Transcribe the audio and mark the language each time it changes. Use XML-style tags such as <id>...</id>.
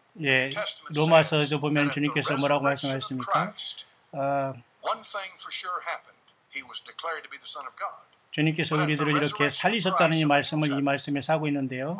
<ko>예, 로마서에도 보면 주님께서 뭐라고 말씀하셨습니까?</ko> <en>One thing for sure happened. He was declared to be the Son of God.</en> <ko>주님께서 우리들을 이렇게 살리셨다는 이 말씀을 이 말씀에 사고 있는데요.</ko>